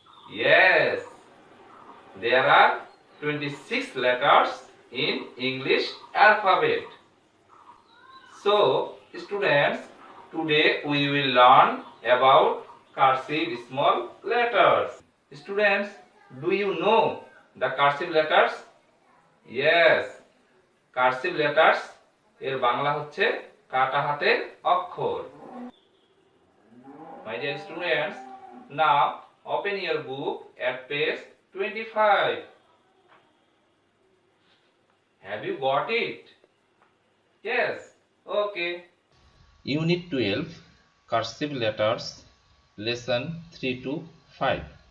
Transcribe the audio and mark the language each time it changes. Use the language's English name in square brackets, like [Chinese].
[English] Yes, there are 26 letters in English alphabet. So, students, today we will learn about cursive small letters. Students, do you know the cursive letters? Yes, cursive letters [Bangla] এর বাংলা হচ্ছে কাটা হাতের অক্ষর. [English] My dear students, now open your book at page 25. Have you got it? Yes. Okay. Unit 12, cursive letters, lesson 3 to 5.